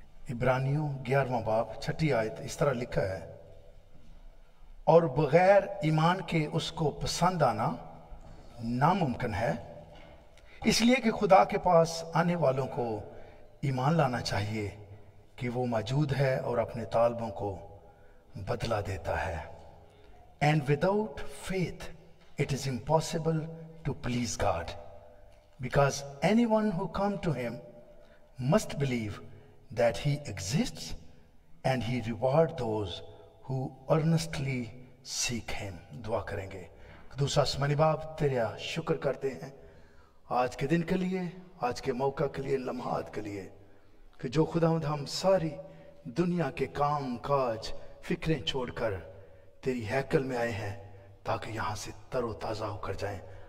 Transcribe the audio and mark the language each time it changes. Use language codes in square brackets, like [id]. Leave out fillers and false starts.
[hi] इब्रानियों 11वां बाब 6ठी आयत इस तरह लिखा है, और बगैर ईमान के उसको पसंद आना नामुमकिन है, इसलिए कि खुदा के पास आने वालों को ईमान लाना चाहिए कि वो मौजूद है और अपने तालबों को बदला देता है। [en] And without faith it is impossible to please God, because anyone who comes to him must believe that he exists and he rewards those who earnestly seek him. [hi] दुआ करेंगे। दूसरा आसमानी बाप, तेरा शुक्र करते हैं आज के दिन के लिए, आज के मौका के लिए, लम्हात के लिए, कि जो खुदावंद हम सारी दुनिया के काम काज फिक्रें छोड़कर तेरी हैकल में आए हैं ताकि यहाँ से तरोताज़ा होकर जाएं।